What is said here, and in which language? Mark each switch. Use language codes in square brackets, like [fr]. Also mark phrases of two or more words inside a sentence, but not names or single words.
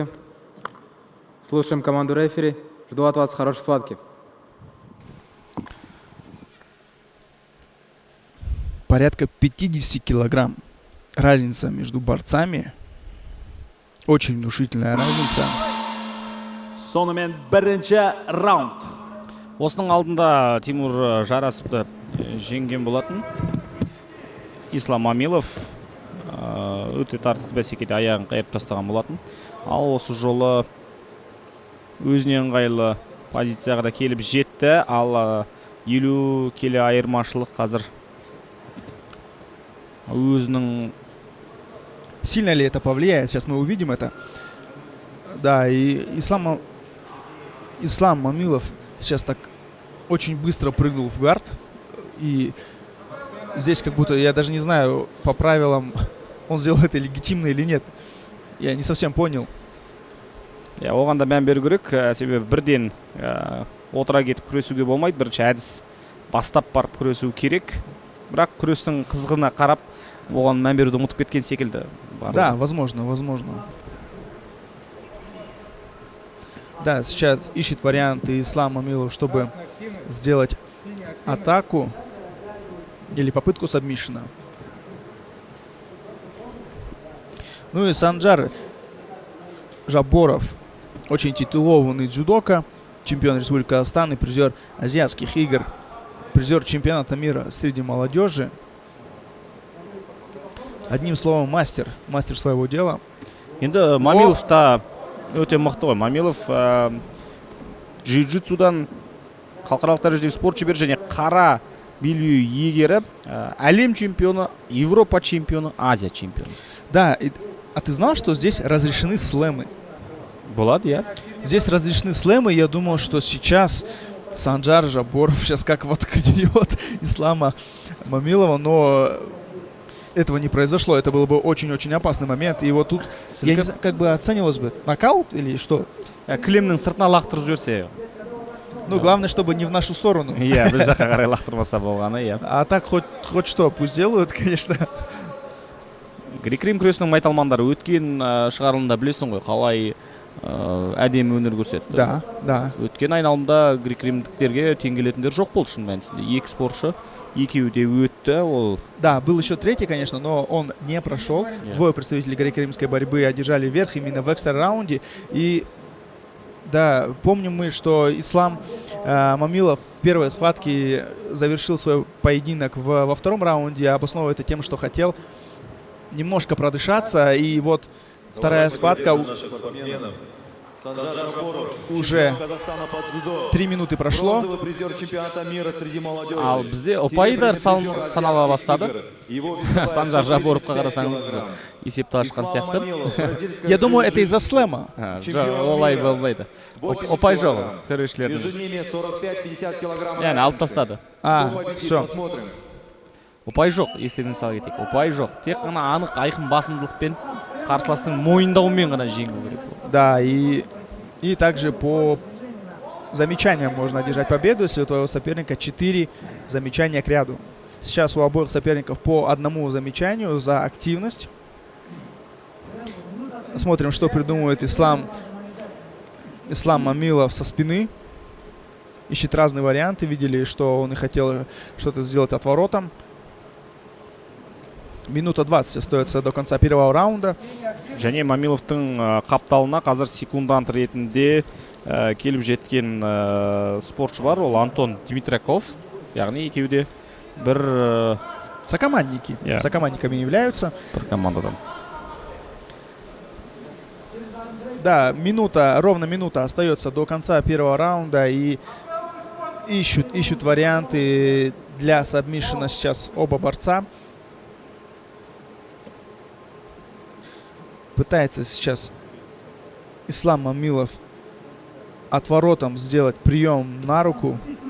[ru] Слушаем команду рефери. Жду от вас хорошей схватки. Порядка 50 килограмм. Разница между борцами. Очень внушительная разница. [kk] Сонымен бірінші раунд. Осының алдында Тимур Жарасовты жеңген болатын. Ислам Мамилов өте тартысты бәсекеде аяғын қайырып тастаған болатын. Ал осы жолы өзіне ыңғайлы позицияға да келіп жетті. Ал 50 келі айырмашылық қазір өзінің... [ru] Сильно ли это повлияет? Сейчас мы увидим это. Да, и Ислам Мамилов сейчас так очень быстро прыгнул в гард. И здесь как будто, я даже не знаю, по правилам, он сделал это легитимно или нет. Я не совсем понял. [kk] Оған да мән беру керек, себебі бірден отыра кетіп күресуге болмайды. Бірінші әдіс бастап барып күресу керек. Бірақ күрестің қызғына қарап, оған мән беруді ұмытып кеткен секілді. [ru] Да, возможно. Да, сейчас ищет варианты Ислам Мамилов, чтобы сделать атаку или попытку сабмишена. Ну и Санджар Жаборов, очень титулованный дзюдока, чемпион Республики Казахстан и призер азиатских игр, призер чемпионата мира среди молодежи. Одним словом, мастер своего дела. [kk] Енді Мамилов та өте мықты ғой. Мамилов джиу-джитсудан халықаралық дәрежедегі спорт шебері және қара белбеу иегері, әлем чемпионы, Европа чемпионы, Азия чемпионы. [ru] Да, а ты знал, что здесь разрешены слэмы? [kk] Болады, я. [ru] Здесь разрешены слэмы. Я думал, что сейчас Санджар Жаборов сейчас как воткнет Ислама Мамилова, но этого не произошло. Это был бы очень-очень опасный момент. И вот тут, я не знаю, как бы оценивалось бы нокаут или что? [kk] Кілемнің сыртына лақтырып жіберсе. [ru] Ну, главное, чтобы не в нашу сторону. [kk] Иә, біз жаққа қарай лақтырмаса болғаны, иә. [ru] А так хоть что, пусть делают, конечно. [kk] Грек-рим күресінің майталмандары өткен шығарылымда білесің ғой, қалай әдемі өнер көрсетті. [ru] Да. [kk] Өткен айналымда грек-римдіктерге тең келетіндер жоқ болды шын мәнісінде. Екі спортшы, екеуі де өтті. [ru] Да, был еще третий, конечно, но он не прошел. Двое представителей греко-римской борьбы одержали верх именно в экстра-раунде. И да, помним мы, что Ислам Мамилов в первой схватке завершил свой поединок во втором раунде, обосновывая это тем, что хотел немножко продышаться. И вот вторая схватка, уже 3 минуты прошло. [kk] Ал бізде ұпайдар санала бастады. Санджар Жаборовқа қарасаңыз есепті ашқан сияқты. [ru] Я думаю, это из-за слэма. [kk] Олай болмайды. Ұпай жоқ төрешілердің. Яғни алып тастады. [ru] Все. [kk] Ұпай жоқ, естеріңізге сала кетейік. Ұпай жоқ. Тек қана анық айқын басымдылықпен қарсыластың мойындауымен ғана жеңу керек. [ru] Да, и также по замечаниям можно одержать победу, если у твоего соперника 4 замечания к ряду. Сейчас у обоих соперников по 1 замечанию за активность. Смотрим, что придумывает Ислам Мамилов со спины. Ищет разные варианты. Видели, что он и хотел что-то сделать отворотом. Минута 20 остается до конца первого раунда. [kk] Және Мамиловтың қапталына қазір секундант ретінде келіп жеткен спортшы бар, ол Антон Димитраков. Яғни екеуі де бір [ru] сокомандники. Сокомандниками являются. [kk] Бір командадан. [ru] Да, ровно минута остается до конца первого раунда, и ищут варианты для сабмишена сейчас оба борца. Пытается сейчас Ислам Мамилов отворотом сделать прием на руку.